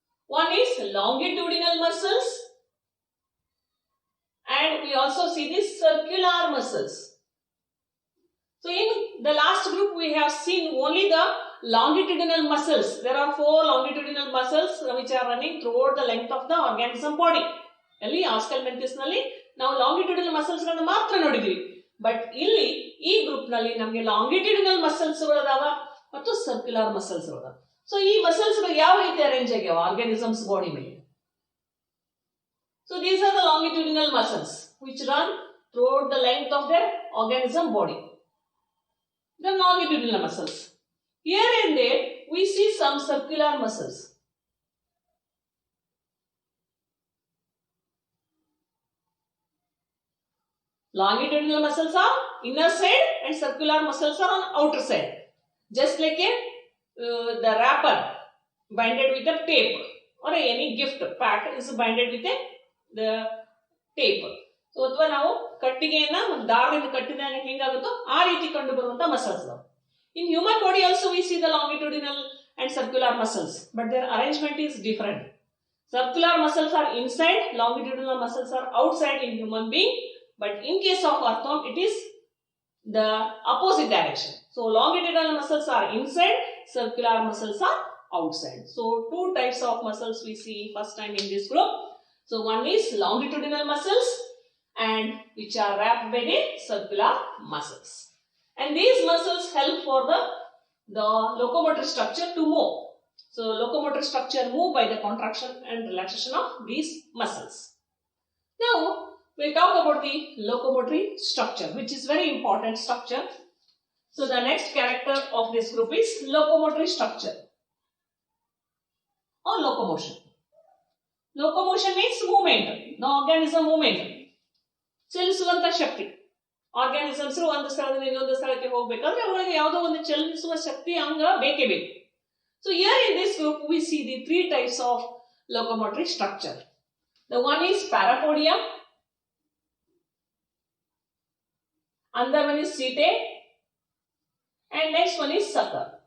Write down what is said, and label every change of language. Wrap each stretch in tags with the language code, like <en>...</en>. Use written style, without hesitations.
<en>One is longitudinal muscles, and we also see the circular muscles. So in the last group, we have seen only the longitudinal muscles. There are 4 longitudinal muscles which are running throughout the length of the organism body.</en> <kn>Ali Aschelminthes nalli ನಾವು longitudinal muscles ಗಳನ್ನು ಮಾತ್ರ ನೋಡಿದ್ವಿ. But ಇಲ್ಲಿ ಈ group ನಲ್ಲಿ ನಮಗೆ longitudinal muscles ಗಳದಾವ ಮತ್ತು circular muscles ಗಳದಾವ. So ಈ ಮಸಲ್ಸ್ ಗಳು ಯಾವ ರೀತಿ ಅರೇಂಜ್ ಆಗ್ಯಾವ ಆರ್ಗಾನಿಸಮ್ಸ್ ಬಾಡಿ ಮೇಲೆ?</kn> <en>So these are the longitudinal muscles which run throughout the length of their organism body. The longitudinal muscles. Here and there we see some circular muscles. Longitudinal muscles are inner side and circular muscles are on outer side. Just like the wrapper binded with a tape, or any gift pack is binded with the tape.</en> <kn>So ಅಥವಾ ನಾವು ಕಟ್ಟಿಗೆಯನ್ನ ದಾರದಿಂದ ಕಟ್ಟಿದಾಗ ಹೆಂಗಾಗುತ್ತೋ ಆ ರೀತಿ ಕಂಡು ಬರುವಂತ muscles.</kn> <en>In human body also we see the longitudinal and circular muscles, but their arrangement is different. Circular muscles are inside, longitudinal muscles are outside in human being. But in case of earthworm, it is the opposite direction. So longitudinal muscles are inside, circular muscles are outside. So 2 types of muscles we see first time in this group. So one is longitudinal muscles, and which are wrapped by the circular muscles. And these muscles help for the locomotor structure to move. So locomotor structure move by the contraction and relaxation of these muscles. Now we'll talk about the locomotory structure, which is very important structure. So the next character of this group is locomotory structure or locomotion. Locomotion means movement, the organism movement.</en> <kn>ಚಲಿಸುವಂತ Shakti. Organisms ಒಂದು ಸ್ಥಳದಿಂದ ಇನ್ನೊಂದು ಸ್ಥಳಕ್ಕೆ ಹೋಗಬೇಕಾದ್ರೆ ಅವರಿಗೆ ಯಾವುದೋ ಒಂದು ಚಲಿಸುವ ಶಕ್ತಿ ಅಂಗ ಬೇಕೇ ಬೇಕು.</kn> <en>So here in this group we see the 3 types of locomotory structure. The one is parapodium, another one is setae, and next one is sucker.</en>